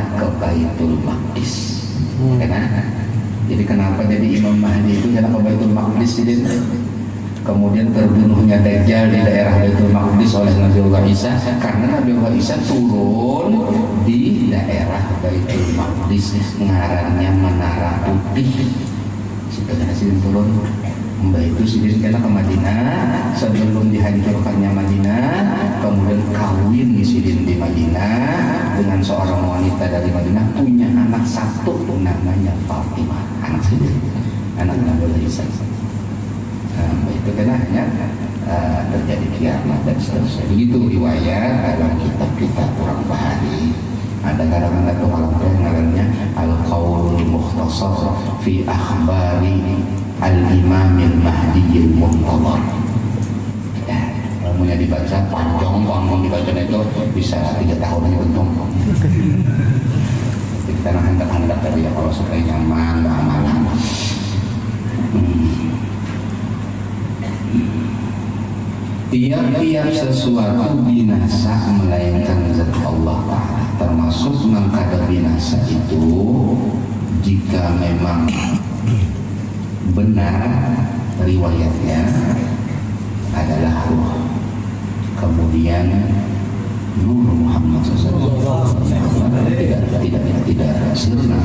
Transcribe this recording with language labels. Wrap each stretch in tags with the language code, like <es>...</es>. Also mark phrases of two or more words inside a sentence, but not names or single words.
<id>Ke Baitul Maqdis. Jadi kenapa jadi Imam Mahdi itu jalan ke Baitul Maqdis? Kemudian terbunuhnya Dajjal di daerah Baitul Maqdis oleh Nabiullah Isa, karena Nabiullah Isa turun di daerah Baitul Maqdis, ngarannya Menara Putih. Setelah sidin turun, Mbak itu sidin kena ke Madinah, sebelum dihancurkannya Madinah, kemudian kawin di sidin di Madinah dengan seorang wanita dari Madinah, punya anak satu namanya Fatimah, anak sidin, anak Nabiullah Isa. Itu kan hanya terjadi kiamat dan seterusnya. Begitu riwayat dalam kitab-kitab orang Bahari. Ada kadang-kadang tuh kalau namanya Al-Qaulul Mukhtasar fi Akhbari Al-Imamil Mahdiyil Muntadhar. Ilmunya dibaca panjang, dibaca itu bisa 3 tahun aja untung. Kita hendak-hendak tadi ya kalau supaya nyaman, amalan. Tiap-tiap sesuatu binasa melainkan zat Allah Ta'ala, termasuk mengkada binasa itu jika memang benar riwayatnya adalah ruh, kemudian Nur Muhammad SAW tidak sirna.</id>